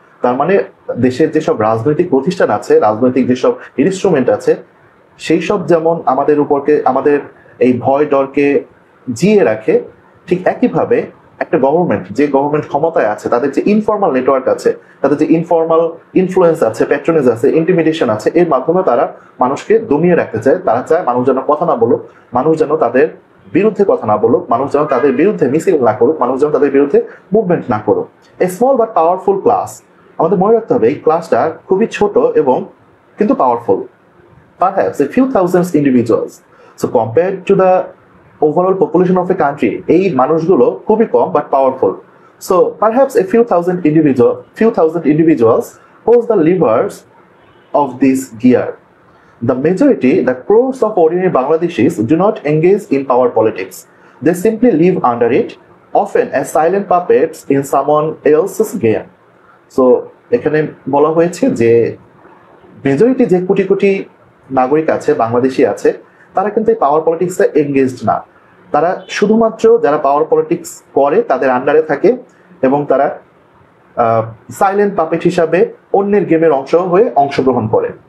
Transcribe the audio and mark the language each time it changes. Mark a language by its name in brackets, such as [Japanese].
[Bangla] তার মানে দেশের যেসব রাজনৈতিক প্রতিষ্ঠান আছে, রাজনৈতিক যেসব ইনস্ট্রুমেন্ট আছে, সেই সব যেমন আমাদের এই ভয় ডরকে জিয়ে রাখে, ঠিক একইভাবে একটা গভর্নমেন্ট, যে গভর্নমেন্ট ক্ষমতায় আছে, তাদের যে ইনফর্মাল নেটওয়ার্ক আছে, তাদের যে ইনফর্মাল ইনফ্লুয়েন্স আছে, প্যাট্রোনেজ আছে, ইন্টিমিডেশন আছে, এর মাধ্যমে তারা মানুষকে দমিয়ে রাখতে চায়। তারা চায় মানুষ যেন কথা না বলুক, মানুষ যেন তাদের বিরুদ্ধে কথা না বলুক, মানুষ যেন তাদের বিরুদ্ধে মিছিল না করুক, মানুষ যেন তাদের বিরুদ্ধে মুভমেন্ট না করুক। [English] A small but powerful class. [Bangla] আমাদের মনে রাখতে হবে এই ক্লাসটা খুবই ছোট এবং কিন্তু powerful. [English] Perhaps a few thousands individuals. So compared to the overall population of a country, [Bangla] এই মানুষগুলো খুবই কম [English] but powerful. So perhaps a few thousand individuals hold the levers of this gear. The majority, the crores of ordinary Bangladeshis, do not engage in power politics. They simply live under it, often as silent puppets in someone else's game. [Bangla] So এখানে বলা হয়েছে যে majority যে কোটি কোটি নাগরিক আছে, বাংলাদেশি আছে, তারা কিন্তু এই পাওয়ার পলিটিক্সে এনগেজড না। তারা শুধুমাত্র যারা পাওয়ার পলিটিক্স করে তাদের আন্ডারে থাকে এবং তারা সাইলেন্ট পাপেট হিসাবে অন্যের গেমের অংশগ্রহণ করে।